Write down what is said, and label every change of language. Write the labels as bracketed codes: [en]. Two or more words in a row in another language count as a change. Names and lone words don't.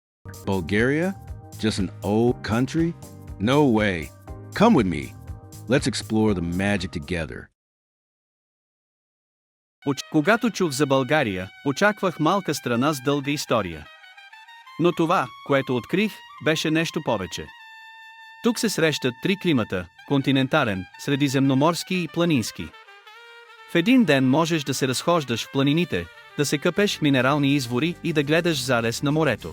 [en] Bulgaria? Just an old country? No way. Come with me. Let's explore the magic together. [bg] Когато чух за България, очаквах малка страна с дълга история. Но това, което открих, беше нещо повече. Тук се срещат три климата – континентален, средиземноморски и планински. В един ден можеш да се разхождаш в планините, да се къпеш в минерални извори и да гледаш залез на морето.